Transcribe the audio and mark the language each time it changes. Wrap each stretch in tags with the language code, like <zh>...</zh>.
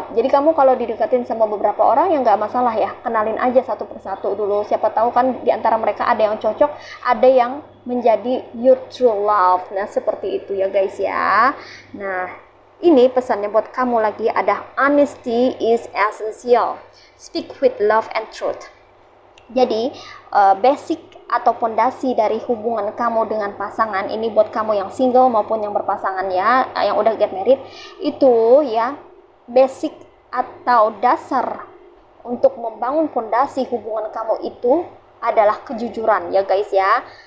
<id>Jadi kamu kalau didekatin sama beberapa orang ya nggak masalah ya, kenalin aja satu persatu dulu. Siapa tahu kan di antara mereka ada yang cocok, ada yang menjadi</id> <en>your true love.</en> <id>Nah, seperti itu ya guys ya. Nah, ini pesannya buat kamu lagi, ada</id> <en>honesty is essential. Speak with love and truth.</en> <id>Jadi basic atau pondasi dari hubungan kamu dengan pasangan ini, buat kamu yang single maupun yang berpasangan ya, yang udah</id> <en>get married,</en> <id>itu ya basic atau dasar untuk membangun pondasi hubungan kamu itu adalah kejujuran ya guys ya.</id>